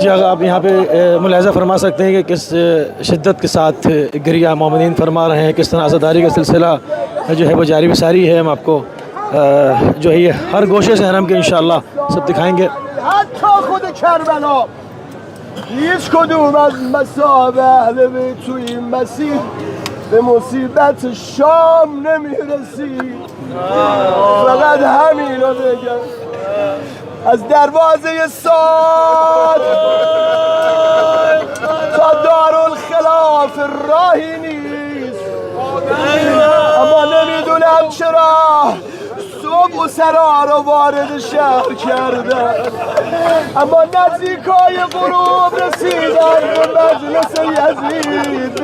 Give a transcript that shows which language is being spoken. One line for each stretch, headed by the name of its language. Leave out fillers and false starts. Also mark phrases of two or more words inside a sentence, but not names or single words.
Urdu: جی آپ یہاں پہ ملاحظہ فرما سکتے ہیں کہ کس شدت کے ساتھ گریہ مومنین فرما رہے ہیں، کس طرح عزاداری کا سلسلہ جو ہے وہ جاری و ساری ہے۔ ہم آپ کو جو ہے یہ ہر گوشے سے حرم کے انشاءاللہ سب دکھائیں گے۔
Persian: حتی خود کربلا هیچ کدوم از مصائب اهل بیت تو این مسیر به مصیبت شام نمیرسی. فقط همین رو بگم از دروازه صاد تا دارالخلاف راهی نیست، اما نمیدونم چرا صبح و سرا رو وارد شهر کردن، اما نزدیکای غروب رسیدن به مجلس یزید.